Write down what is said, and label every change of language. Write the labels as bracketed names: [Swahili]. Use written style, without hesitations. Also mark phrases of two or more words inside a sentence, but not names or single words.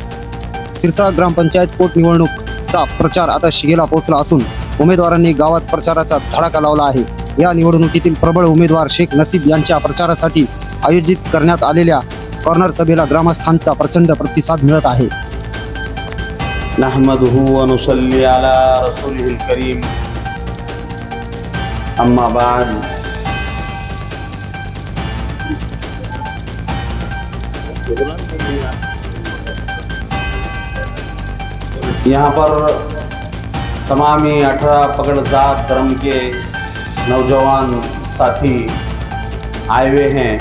[Marathi] सिरसाळा ग्रामपंचायत पोटनिवडणूकचा प्रचार आता शिगेला पोहोचला असून उमेदवारांनी गावात प्रचाराचा धडाका लावला आहे. या निवडणुकीतील प्रबळ उमेदवार शेख नसीब यांच्या प्रचारासाठी आयोजित करण्यात आलेल्या कॉर्नर सभेला ग्रामस्थांचा प्रचंड प्रतिसाद मिळत आहे. [Arabic] نحمده ونصلي على رسوله الكريم. أما بعد. [Hindi] यहाँ पर तमामी 18 पगड़ जात धर्म के नौजवान साथी आए हुए हैं.